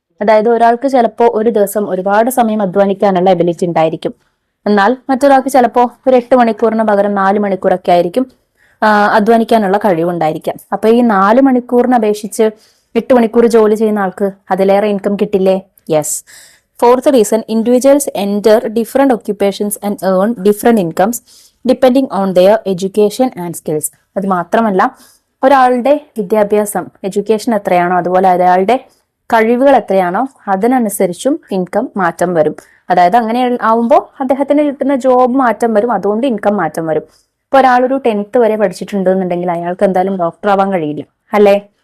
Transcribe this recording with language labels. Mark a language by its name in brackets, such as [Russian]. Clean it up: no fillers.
[Malayalam] അതായത് ഒരാൾക്ക് ചിലപ്പോൾ ഒരു ദിവസം ഒരുപാട് സമയം അധ്വാനിക്കാനുള്ള എബിലിറ്റി ഉണ്ടായിരിക്കും, എന്നാൽ മറ്റൊരാൾക്ക് ചിലപ്പോൾ ഒരു 8 മണിക്കൂറിന് പകരം 4 മണിക്കൂറൊക്കെ ആയിരിക്കും അധ്വാനിക്കാനുള്ള കഴിവുണ്ടായിരിക്കാം. അപ്പൊ ഈ 4 മണിക്കൂറിന് അപേക്ഷിച്ച് 8 മണിക്കൂർ ജോലി ചെയ്യുന്ന ആൾക്ക് അതിലേറെ ഇൻകം കിട്ടില്ലേ? [English] Yes. Fourth reason, individuals enter different occupations and earn different incomes depending on their education and skills. [Malayalam] അത് മാത്രമല്ല, ഒരാളുടെ വിദ്യാഭ്യാസം, എഡ്യൂക്കേഷൻ എത്രയാണോ അതുപോലെ അയാളുടെ കഴിവുകൾ എത്രയാണോ അതിനനുസരിച്ചും ഇൻകം മാറ്റം വരും. അതായത് അങ്ങനെ ആവുമ്പോൾ അദ്ദേഹത്തിന് കിട്ടുന്ന ജോബ് മാറ്റം വരും, അതുകൊണ്ട് ഇൻകം മാറ്റം വരും. ഇപ്പൊ ഒരാളൊരു 10th വരെ പഠിച്ചിട്ടുണ്ട് എന്നുണ്ടെങ്കിൽ അയാൾക്ക് എന്തായാലും ഡോക്ടർ ആവാൻ കഴിയില്ല അല്ലേ.